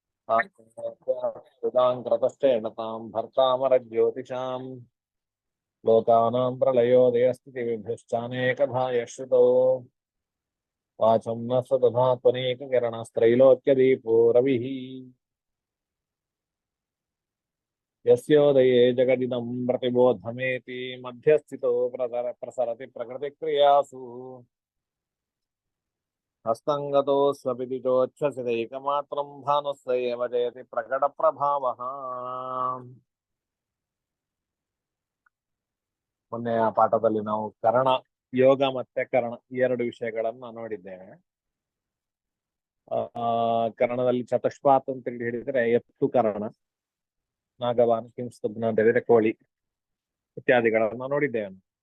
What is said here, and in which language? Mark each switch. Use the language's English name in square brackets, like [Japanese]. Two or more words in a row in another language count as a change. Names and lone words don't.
[Sanskrit] कृतश्चेणतां भर्तामरज्योतिषां लोकानां प्रलयोदयस्थितिविभ्यश्चानेकधा यश्रुतो वाचं न स दधा त्वनेककिरणस्त्रैलोक्यदीपो रविः यस्योदये जगदिदं प्रतिबोधमेति मध्यस्थितो प्रसरति प्रकृतिक्रियासु हस्तंगतो स्वपिति चोच्छ्वसितैकमात्रं भानुस्य एव जयति प्रकटप्रभावः [Kannada] ಮೊನ್ನೆಯ ಪಾಠದಲ್ಲಿ ನಾವು ಕರ್ಣ ಯೋಗ ಮತ್ತೆ ಕರ್ಣ ಈ ಎರಡು ವಿಷಯಗಳನ್ನ ನೋಡಿದ್ದೇವೆ. ಕರ್ಣದಲ್ಲಿ ಚತುಷ್ಪಾತ್ ಅಂತ ಹಿಡಿದ್ರೆ ಎತ್ತು ಕರ್ಣ, ನಾಗವಾನ್, ಕಿಂಸ್ತಬ್ನ ಅಂತ ಹೇಳಿದ್ರೆ ಕೋಳಿ ಇತ್ಯಾದಿಗಳನ್ನ ನೋಡಿದ್ದೇವೆ.